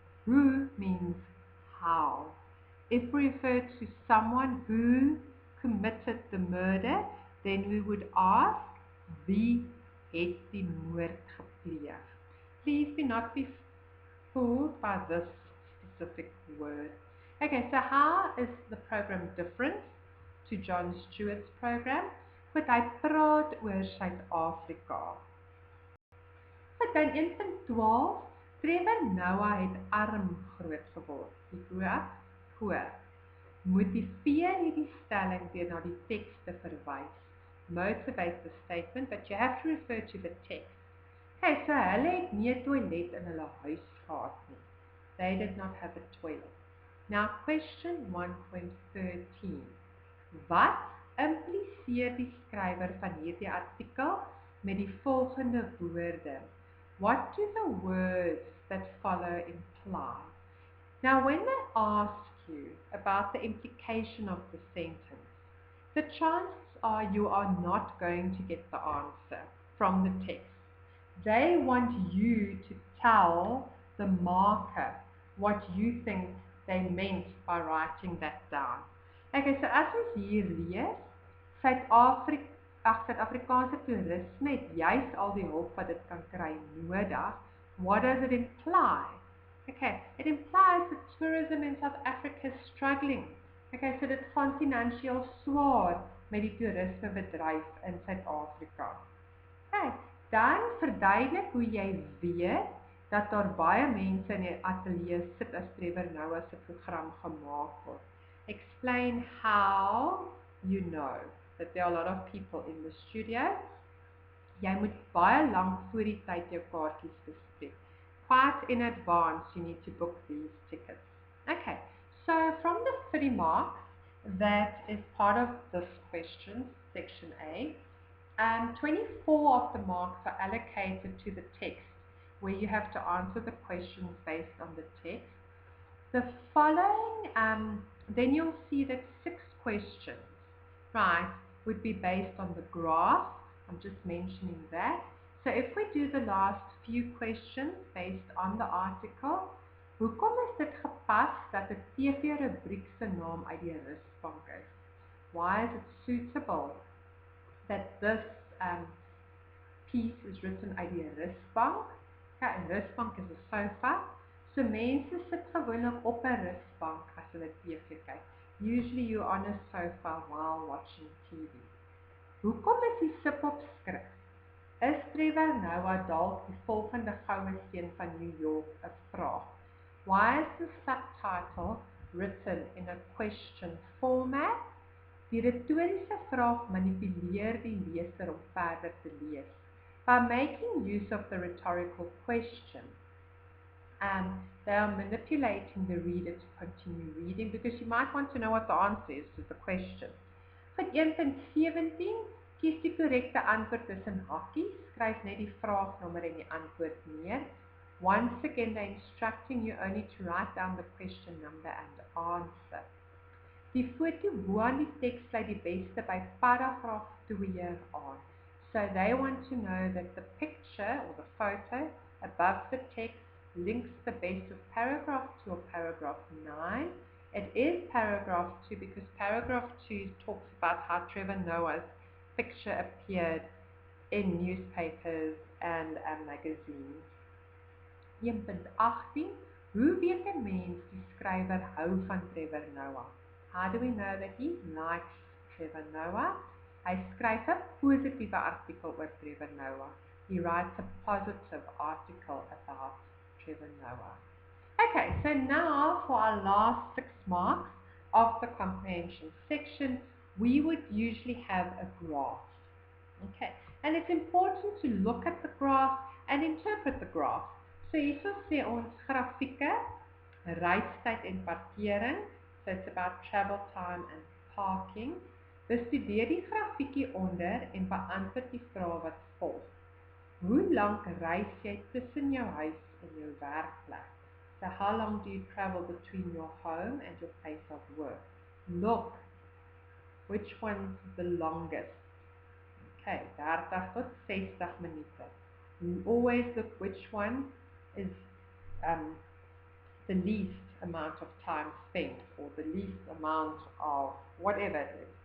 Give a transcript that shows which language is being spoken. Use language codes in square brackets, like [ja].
[en] Who means how. If we refer to someone who committed the murder, then we would ask, [af] wie het die moord gepleeg? [en] Please do not be fooled by this specific word. Okay, so how is the program different to John Stewart's program? [af] Want hy praat oor Suid-Afrika. But dan 1.12, Trevor Noah het arm groot geword. [en] He grew up poor. [af] Motiveer hierdie stelling deur na die teks te verwys. [en] Motivate the statement, but you have to refer to the text. [af] Okay, so hulle het nie 'n toilet in hulle huis gehad nie. [en] They did not have a toilet. Now question 1.13. [af] Wat impliseer die skrywer van hierdie artikel met die volgende woorde? [en] What do the words that follow imply? Now when they ask you about the implication of the sentence, the chances are you are not going to get the answer from the text. They want you to tell the marker what you think they meant by writing that down. [af] Okay, so as ons hier lees, Suid-Afrikaanse toerisme het juist al die hulp wat dit kan kry nodig. [en] What does it imply? Okay, it implies that tourism in South Africa is struggling. [af] Okay, so dit gaan finansiëel swaar met die toerismebedryf in Suid-Afrika. Okay, dan verduidelik hoe jy weet dat daar baie mense in die ateljee sit as Trevor Noah se program gemaak word. [en] Explain how you know that there are a lot of people in the studio. [af] Jy moet baie lank voor die tyd jou kaartjies bespreek. [en] Quite in advance, you need to book these tickets. Okay, so from the 30 marks, that is part of this question, section A. 24 of the marks are allocated to the text, where you have to answer the questions based on the text. The following, then you'll see that 6 questions, right, would be based on the graph. I'm just mentioning that. So if we do the last few questions based on the article, [af] hoekom is dit gepas dat 'n TV-rubriek se naam uit die rusbank is? [en] Why is it suitable that this piece is written [af] uit die rusbank? Ja, 'n rusbank is 'n sofa. So mense sit gewoonlik op 'n rusbank as hulle TV kyk. [en] Usually you're on a sofa while watching TV. [af] Hoekom is die subopskrif? Is Trevor Noah dalk die volgende goue seun van New York 'n vraag? [en] Why is the subtitle written in a question format? [af] Die retoriese vraag manipuleer die leser om verder te lees. [en] By making use of the rhetorical question, they are manipulating the reader to continue reading, because you might want to know what the answer is to the question. [af] Vir 1.17, kies die korrekte antwoord tussen hakkies, skryf net die vraagnommer en die antwoord neer. [en] Once again, they're instructing you only to write down the question number and answer. [af] Die foto bo aan die teks sluit die beste by paragraaf 2 aan. [en] So they want to know that the picture or the photo above the text links the best with paragraph 2 or paragraph 9. It is paragraph 2 because paragraph 2 talks about how Trevor Noah's picture appeared in newspapers and magazines. [af] 1.18, hoe weet 'n mens die skrywer hou van Trevor Noah? [en] How do we know that he likes Trevor Noah? [af] Hy skryf 'n positiewe artikel oor Trevor Noah. [en] He writes a positive article about Trevor Noah. Okay, so now for our last 6 marks of the comprehension section, we would usually have a graph. Okay, and it's important to look at the graph and interpret the graph. [af] So hierso sê ons grafieke, reistyd en parkering. [en] So it's about travel time and parking. [af] Bestudeer die grafiekie onder en beantwoord die vraag wat volg. Hoe lank reis jy tussen jou huis en jou werkplek? [en] So how long do you travel between your home and your place of work? Look, which one's the longest? Okay, [af] 30 tot 60 minute. [en] You always look which one is the least amount of time spent, or the least amount of whatever it is.